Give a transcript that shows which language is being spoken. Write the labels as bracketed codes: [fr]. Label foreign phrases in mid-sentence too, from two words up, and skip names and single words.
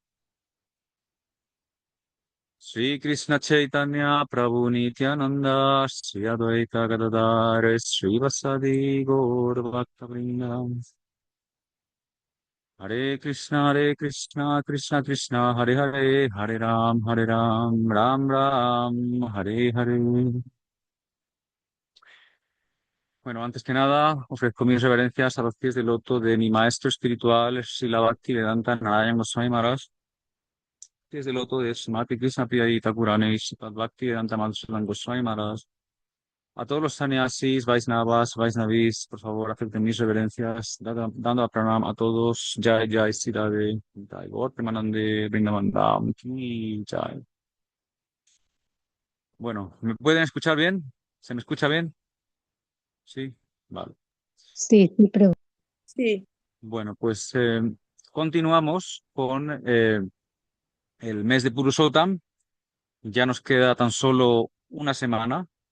[sa] Sri Krishna Chaitanya Prabhu Nityananda Sri Advaita Gadadara Sri Vasadi Gaur Bhakta Hare Krishna, Krishna Krishna, Hare Hare, Hare Ram, Ram Ram, Hare Hare. [es] Bueno, antes que nada, ofrezco mis reverencias a los pies del loto de mi maestro espiritual, Srila Bhaktivedanta Narayana Goswami Maharaj, pies del loto de Srimati Krishna Priya Thakurani, Srimad Bhaktivedanta Madhusudan Goswami Maharaj. A todos los sannyasis, Vaisnavas, Vaisnavis, por favor, acepten mis reverencias, dando a pranam a todos. [hi] Jai Jai Sri Radhe, Jai Gaur Premanande, Vrindavan Dham Ki Jai. [es] Bueno, ¿me pueden escuchar bien? ¿Se me escucha bien? Sí, vale. Sí, sí, pero Sí, Bueno, pues continuamos con el mes de Purushottam. Ya nos queda tan solo una semana.